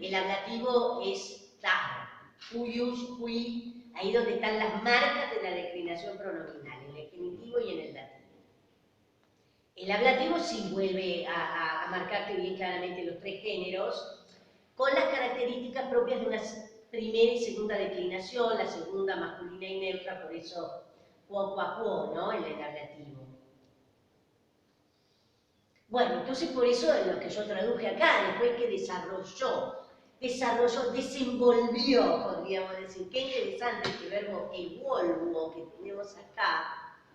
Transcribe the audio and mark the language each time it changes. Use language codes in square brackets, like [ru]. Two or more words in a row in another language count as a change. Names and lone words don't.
[es] El ablativo es [la] ta, cuyus, cui, [es] ahí donde están las marcas de la declinación pronominal, en el genitivo y en el dativo. El ablativo sí vuelve a marcarte bien claramente los tres géneros, con las características propias de una primera y segunda declinación, la segunda masculina y neutra, por eso [la] quo, qua, quo, [es] ¿no? En el ablativo. Bueno, entonces por eso es lo que yo traduje acá, después que desarrolló, desenvolvió, podríamos decir. Qué interesante este verbo evolvo que tenemos acá.